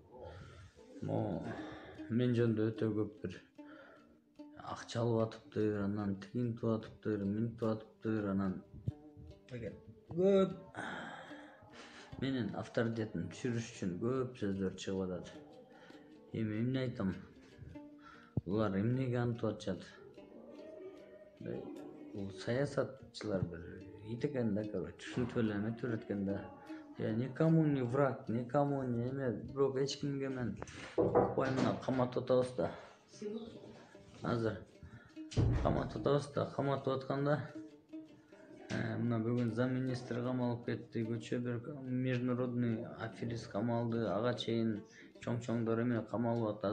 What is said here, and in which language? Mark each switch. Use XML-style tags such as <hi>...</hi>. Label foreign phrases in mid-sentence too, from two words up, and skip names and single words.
<ky>Мен жөнүндө өтө көп бир акча алып атыптыр, анан тигинтип атыптыр, минтип атыптыр, анан көп менин авторитетимди түшүрүш үчүн көп сөздөр чыгып атат. Эми эмне айтам? Булар эмнеге антип атышат? Бул саясатчылар бир ит экен да, түшүнүп эле эметип экен да.</ky> <ru>Я никому не враг, никому не</ru> <ky>эме, бирок эч кимге мен укпаймын, каматып атабыз да. Азыр каматып атабыз да, каматып атканда мына бүгүн замминистр камалып кетти, көчө бир</ky> <ru>международный аферист</ru> <ky>камалды, ага чейин чоң-чоңдор эме камалып атат.</ky>